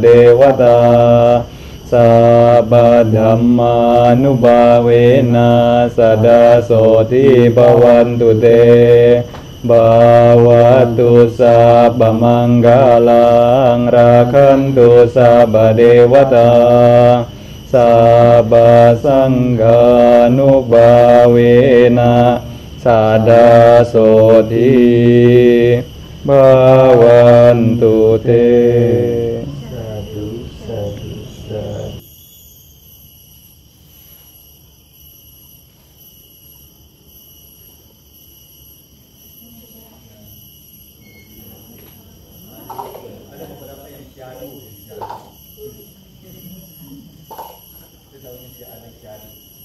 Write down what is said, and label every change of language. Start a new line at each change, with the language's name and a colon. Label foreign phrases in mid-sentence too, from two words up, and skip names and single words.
Pali: วตาสัพพธัมมานุภาเวนะสดาโสทิภวันตุเตบาวาตุสัพพมังคลังราคันตุสัพพเดวตาสัพพสังฆานุภาเวนะสดาโสทิภวันตุเต สาธุสาธุสาธุ
Indonesian: Ada beberapa yang jadu, kita tahu ini si anak jadu.